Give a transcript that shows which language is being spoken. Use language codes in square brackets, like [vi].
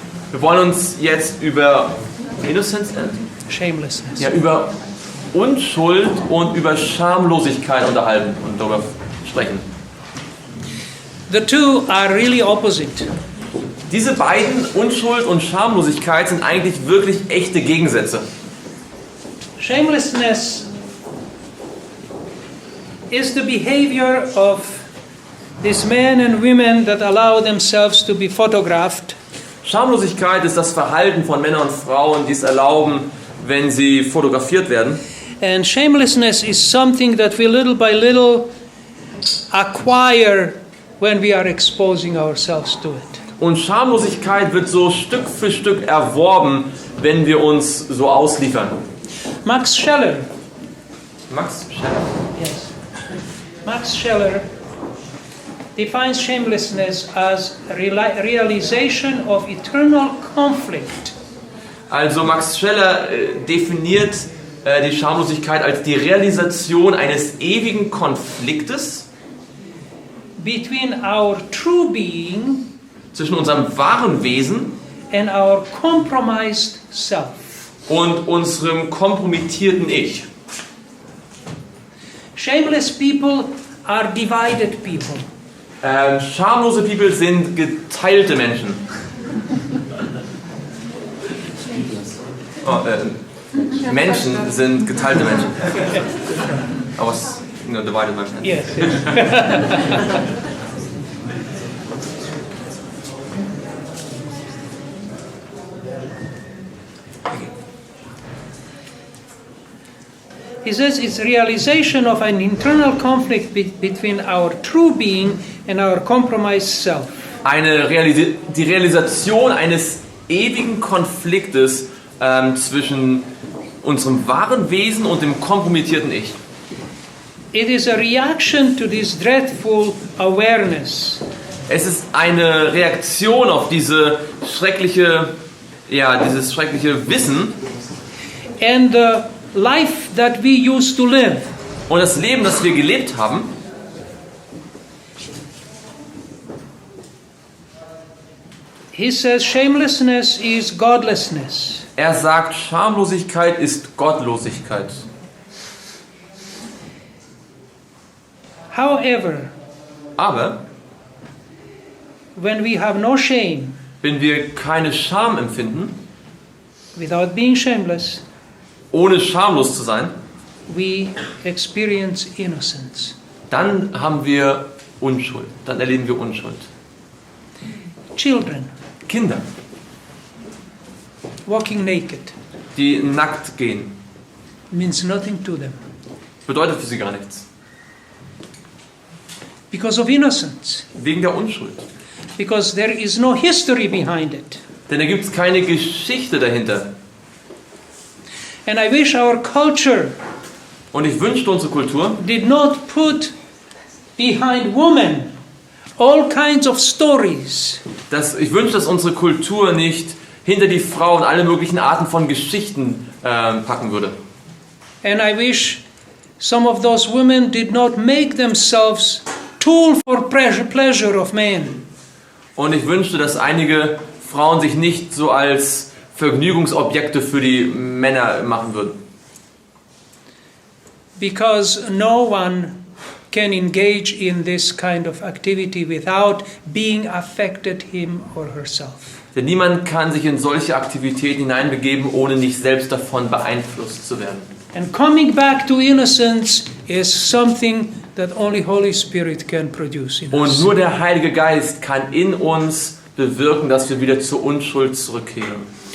[de] Wir wollen uns jetzt über Innocence [en] Shamelessness. [de] ja, über Unschuld und über Schamlosigkeit unterhalten und darüber sprechen. [en] The two are really opposite. [de] Diese beiden, Unschuld und Schamlosigkeit, sind eigentlich wirklich echte Gegensätze. [en] Shamelessness is the behavior of these men and women that allow themselves to be photographed. [de] Schamlosigkeit ist das Verhalten von Männern und Frauen, die es erlauben, wenn sie fotografiert werden. [en] And shamelessness is something that we little by little acquire when we are exposing ourselves to it. [de] Und Schamlosigkeit wird so Stück für Stück erworben, wenn wir uns so ausliefern. [en] Max Scheler, Yes. Max Scheler defines shamelessness as realization of eternal conflict [de] Also Max Scheler definiert die Schamlosigkeit als die Realisation eines ewigen Konfliktes [en] between our true being [de] zwischen unserem wahren Wesen [en] and our compromised self. [de] und unserem kompromittierten Ich. [en] Shameless people are divided people. [de] Schamlose People sind geteilte Menschen. Menschen sind geteilte Menschen. [en] I was divided my friend. Yes. He says it's realization of an internal conflict between our true being and our compromised self. [de] Die Realisation eines ewigen Konfliktes zwischen unserem wahren Wesen und dem kompromittierten Ich. [en] It is a reaction to this dreadful awareness. [de] Es ist eine Reaktion auf dieses schreckliche Wissen [en] And the life that we used to live. [de] und das Leben, das wir gelebt haben. [en] He says shamelessness is godlessness. [de] Er sagt, Schamlosigkeit ist Gottlosigkeit. [en] However, [de] Aber [en] when we have no shame, [de] wenn wir keine Scham empfinden, [en] without being shameless, [de] ohne schamlos zu sein, [en] we experience innocence. [de] dann haben wir Unschuld. Dann erleben wir Unschuld. [en] Children [de] Kinder, [en] walking naked [de] die nackt gehen, [en] means nothing to them [de] bedeutet für sie gar nichts. [en] because of innocence, [de] Wegen der Unschuld. [en] because there is no history behind it. [de] Denn da gibt es keine Geschichte dahinter. [en] And I wish our culture [de] Und ich wünschte, unsere Kultur [en] did not put behind women all kinds of stories [de] ich wünsche, dass unsere Kultur nicht hinter die Frau und alle möglichen Arten von Geschichten packen würde. [en] and I wish some of those women did not make themselves tool for pleasure of men. [de] Und ich wünschte, dass einige Frauen sich nicht so als Vergnügungsobjekte für die Männer machen würden. [en] Because no one can engage in this kind of activity without being affected him or herself. [de] Denn niemand kann sich in solche Aktivitäten hineinbegeben, ohne nicht selbst davon beeinflusst zu werden. [en] And coming back to innocence is something that only Holy Spirit can produce in [de] Und [en] us. [de] nur der Heilige Geist kann in uns bewirken, dass wir wieder zur Unschuld zurückkehren.